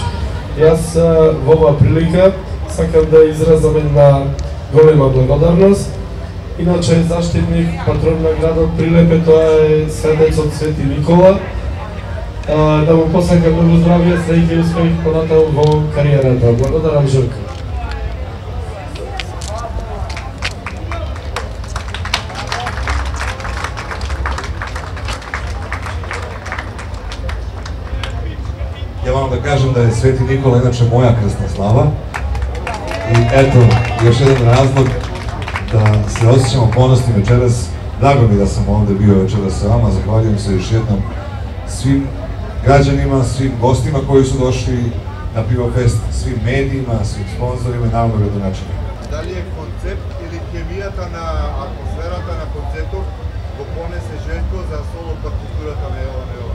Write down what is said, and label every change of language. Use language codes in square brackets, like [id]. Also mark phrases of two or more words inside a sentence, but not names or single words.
[mk] Јас во оваа прилика сакам да изразам една голема благодарност. Иначе заштитник, патрон на градот Прилепе, тоа е светецот Свети Никола. Да му посакам многу здравје, среќа и успех понатаму во кариерата. Благодарам, Желко. [sr] Ja moram da kažem da je Sveti Nikola inače moja krstna slava i eto, još jedan razlog da se osjećamo ponosni večeras. Drago mi da sam ovde bio večeras sa vama, zahvaljujem se još jednom svim građanima, svim gostima koji su došli na Pivofest, svim medijima, svim sponsorima i naravno gradonačelnicima. Da li je koncept ili [mk] хемијата на атмосферата на концертот го понесе Желко за соло партитурата на Јована Јована?